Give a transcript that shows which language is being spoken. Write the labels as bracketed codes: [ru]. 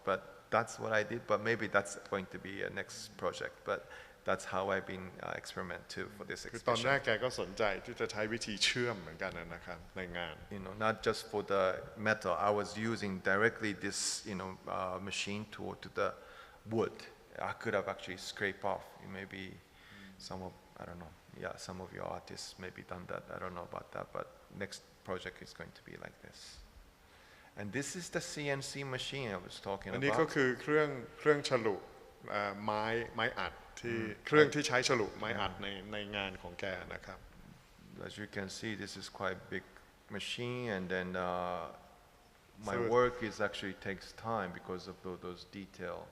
[en] But that's what I did. But maybe that's going to be a next project. But that's how I've been experiment too for this [th] คือตอน [en] exhibition. [th] แรกแกก็สนใจที่จะใช้วิธีเชื่อมเหมือนกันนะครับในงาน [en] Not just for the metal. I was using directly this machine tool to the wood. I could have actually scraped off. Maybe I don't know. Yeah, some of your artists maybe done that. I don't know about that. But next project is going to be like this. And this is the CNC machine I was talking [th] อันนี้ [en] about. [th] ก็คือเครื่องฉลุไม้อัดที่เครื่องที่ใช้ฉลุไม้อัดในงานของแกนะครับ [en] As you can see, this is quite big machine, and then my work is actually takes time because of those details.